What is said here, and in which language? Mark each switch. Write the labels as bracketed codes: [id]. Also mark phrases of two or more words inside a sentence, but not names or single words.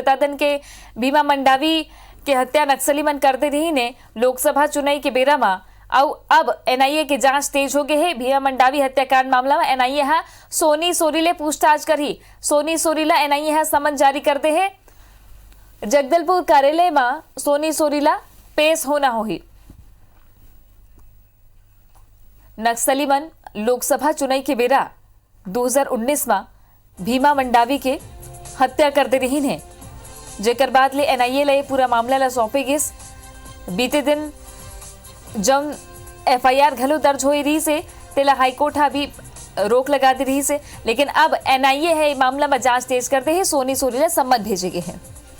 [hne] बता दें कि भीमा मंडावी के हत्या नक्सली मन करते रही ने लोकसभा चुनाव के बेरा में अब एनआईए की जांच तेज हो गई है। भीमा मंडावी हत्याकांड मामला में एनआईए सोनी सोरीले पूछताछ कर ही सोनी सोरीला एनआईए सम्मन जारी करते हैं। जगदलपुर कार्यालय में सोनी सोरीला पेश होना होही। नक्सली मन लोकसभा चुनाव के बेरा 2019 में भीमा मंडावी के हत्या कर दे रही ने, जेकर बाद ले एनआईए ले पूरा मामला ला सौंपे गिस। बीते दिन जब एफआईआर घलो दर्ज हो रही से तेला हाईकोर्ट भी रोक लगा दी रही से, लेकिन अब एनआईए है मामला में जांच तेज करते ही सोनी सोरीला सम्मन भेजे गए हैं।